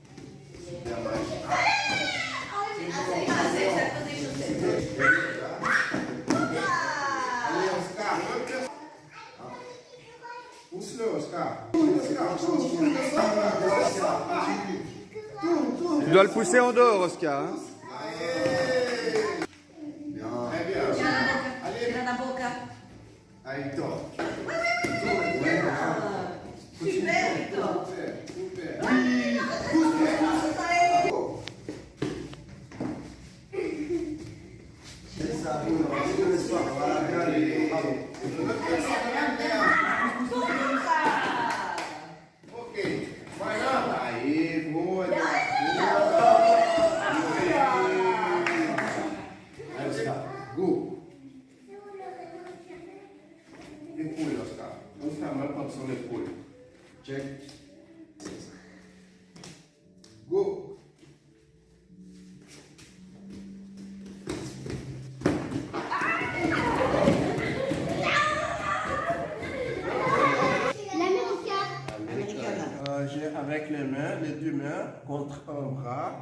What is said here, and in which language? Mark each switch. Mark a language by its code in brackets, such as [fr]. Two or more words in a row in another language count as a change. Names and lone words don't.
[fr] Allez, Oscar, pousse-le, Oscar. Oscar, pousse le Tu dois le pousser en dehors, Oscar. Hein. Très bien. Allez, [pt] Tira na boca. aí, Tom. Super, Victor. Super. Ok, vai lá. Aí, boa. Aí, Oscar. Go. [fr] Épaule, Oscar. Oscar, mal contre son épaule. [en] Check. Go. [fr] J'ai avec les mains, les deux mains contre un bras.